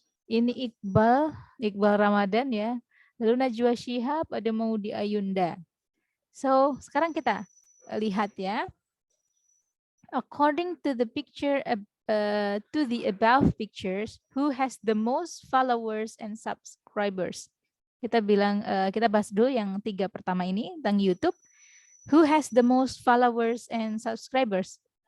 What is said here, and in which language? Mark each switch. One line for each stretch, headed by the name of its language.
Indonesian: Ini Iqbal Ramadan ya. Lalu Najwa Shihab, ada Maudy Ayunda. So, sekarang kita lihat ya.
English: According to the picture, to the above pictures, who has the most followers and subscribers?
Indonesian: Kita bahas dulu yang 3 pertama ini tentang YouTube.
English: Who has the most followers and subscribers?